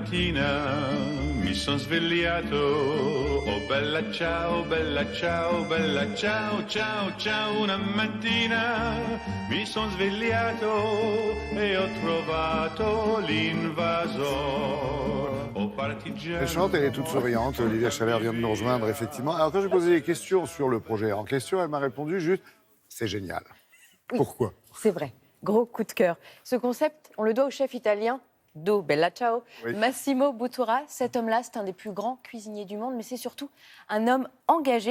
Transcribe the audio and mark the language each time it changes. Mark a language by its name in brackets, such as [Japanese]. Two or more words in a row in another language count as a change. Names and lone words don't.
[Italian] mattina mi son svegliato, oh bella ciao, bella ciao, bella ciao, ciao, ciao. Una mattina mi son svegliato e ho trovato l'invasor. Oh partigiano. [French] Elle chante, elle est toute souriante. Olivia Chalère vient de nous rejoindre, effectivement. Alors, quand j'ai posé des questions sur le projet en question, elle m'a répondu juste « c'est génial ». Oui, pourquoi? C'est vrai, gros coup de cœur. Ce concept, on le doit au chef italien Do Bella Ciao, Oui. Massimo Bottura. Cet homme-là, c'est un des plus grands cuisiniers du monde, mais c'est surtout un homme engagé.